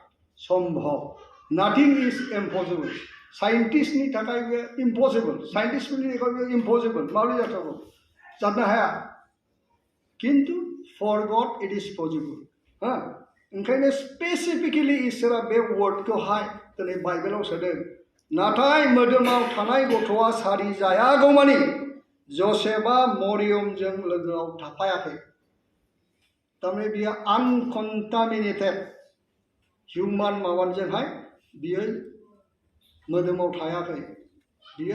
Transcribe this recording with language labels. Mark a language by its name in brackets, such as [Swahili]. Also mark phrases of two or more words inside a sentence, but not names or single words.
[Bodo] सम्भव नाथिं [English] is impossible [Bodo] साइन्टिस्टनि थाखाय बेयो इम्पसिबल साइन्टिस्टफोरनि थाखाय बेयो इम्पसिबल माबोरै जाथावगौ जानो हाया किन्तु [English] for God it is possible [Bodo] हा ओंखायनो स्पेसिफिकेलि इसोरा बे वर्डखौहाय दिनै बाइबेलाव सोदों नाथाय मोदोमाव थानाय गथ'आ सारि जायागौमानि जसेफआ मरियमजों लोगोआव थाफायाखै थारमाने बियो [English] uncontaminated human [Bodo] माबाजोंहाय बियो मोदोमाव थायाखै बियो